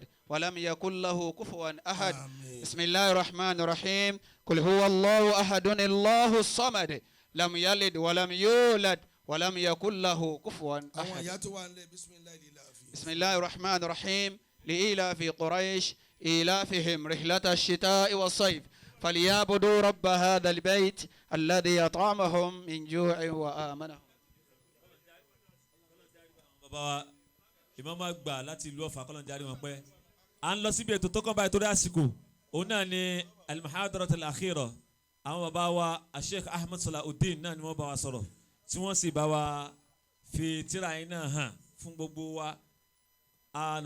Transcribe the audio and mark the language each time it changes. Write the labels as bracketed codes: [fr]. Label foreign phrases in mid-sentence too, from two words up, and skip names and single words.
[ar] ولم يكن له كفوا أحد بسم الله الرحمن الرحيم قل هو الله أحد الله الصمد لم يلد ولم يولد ولم يكن له كفوا أحد بسم الله الرحمن الرحيم لإيلاف قريش إيلافهم رحلة الشتاء والصيف فليعبدوا رب هذا البيت الذي أطعمهم من جوع وآمنهم. [yo] bàbá ìmáàmù àgbà láti ìlú Ọ̀fà kọ́lọ́n jáde wọn pẹ́ à ń lọ síbi ètò tó kàn báyìí torí àsìkò òun náà ni [ar] المحاضرات الأخيرة [yo] àwọn bàbá wa Sheikh Ahmed Salahuddin náà ni wọ́n bá wa sọ̀rọ̀ tí wọ́n sì bá wa fi tírà yín náà hàn fún gbogbo wa.